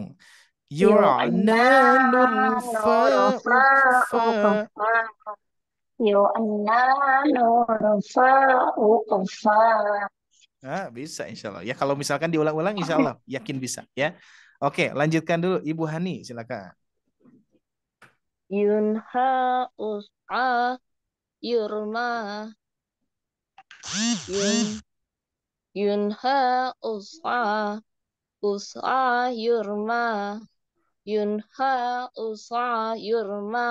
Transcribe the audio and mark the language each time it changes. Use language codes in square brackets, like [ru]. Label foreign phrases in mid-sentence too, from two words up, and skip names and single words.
[id] Yu'na, Yu'na nurfa nurfa, ukfa. ukhfa, yu'na, nurfa, ukhfa. Nah, bisa [ar] إن شاء الله. [id] Ya, kalau misalkan diulang-ulang, [ar] إن شاء الله [id] yakin bisa. Ya. Oke, lanjutkan dulu. Ibu Hani, silakan. Yunha us'a yurma. Yunha us'a yurma. Yunha us'a yurma.